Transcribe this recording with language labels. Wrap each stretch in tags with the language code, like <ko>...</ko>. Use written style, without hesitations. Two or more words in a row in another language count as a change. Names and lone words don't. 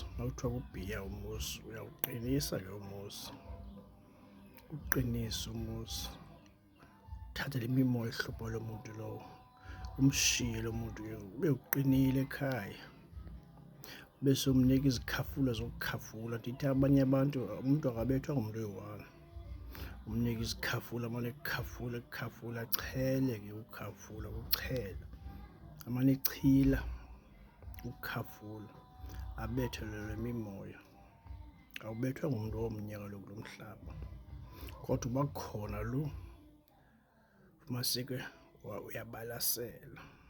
<xh>Makuthiwa ukubhiya umuzi, uyawuqinisa ke umuzi, uqinise umuzi. Uthathe le mimoya ehlupha lo muntu lowo, umshiye lo muntu ube uqinile ekhaya. Bese umnika izikhafula zokukhafula. Ndithi abanye abantu umuntu akabethwa ngumntu oyi-1, umnika izikhafula, amane ekukhafula, achele ke ukukhafula, ukuchela, amane echila ukukhafula, abethelwe mimoya. Awubethwa ngumntu omnye kaloku lo mhlaba, kodwa uba khona lo ufumaniseke uyabalasela.</xh>